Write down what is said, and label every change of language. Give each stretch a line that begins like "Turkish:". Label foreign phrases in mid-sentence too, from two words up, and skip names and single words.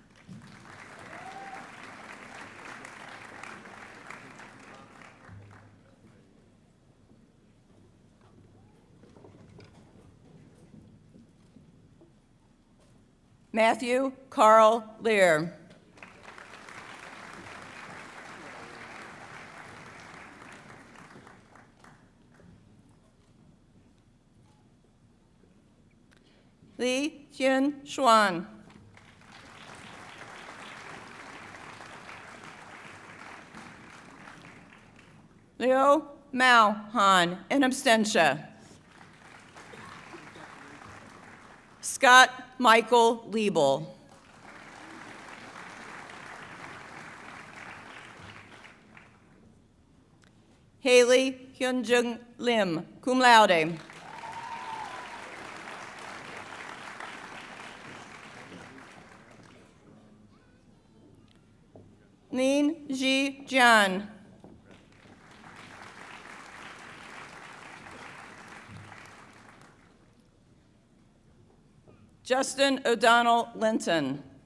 English: Matthew Carl Lear. Li Hyun Xuan. Leo Mao Han,
Latin: in absentia.
English: Scott Michael Liebel. Haley Hyunjung Lim,
Latin: cum laude.
English: Lin Ji Jian. Justin O'Donnell Linton.